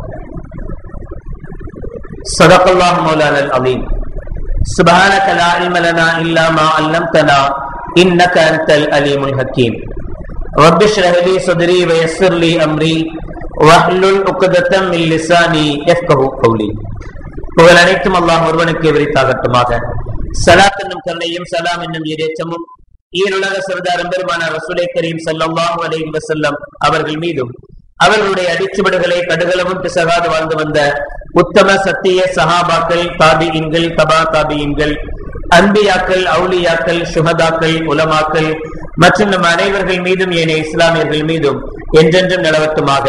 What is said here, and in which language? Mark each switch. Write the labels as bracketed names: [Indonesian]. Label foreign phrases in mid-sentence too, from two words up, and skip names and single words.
[Arabic] صدق الله مولانا العظيم. سبحانك لا علم لنا إلا ما علمتنا إنك أنت العليم الحكيم. رب اشرح لي صدري ويسر لي أمري واحلل عقدة من لساني يفقهوا قولي. [Tamil] புகழ் அனைத்தும் அல்லாஹ் ஒருவனுக்கு விரித்தாகட்டுமாக. ஸலாத் என்னும் கருணையும் சலாம் என்னும் இறைச்சமும் ஈருலக சர்தார் பெருமான [Arabic] رسول كريم صلى الله عليه وسلم [Tamil] அவர்கள் மீதும் அவர்களுடைய அடிச்சுவடுகளை கடுகளவும் பிசகாது வாழ்ந்து வந்த உத்தம சத்திய சஹாபாக்கள், தாபிஈன்கள், தபா தாபிஈன்கள், அன்பியாக்கள், அவுலியாக்கள், சுஹதாக்கள், உலமாக்கள் மற்றும் நம் அனைவர்கள் மீதும் ஏனைய இஸ்லாமியர்கள் மீதும் என்றென்றும் நிலவட்டுமாக.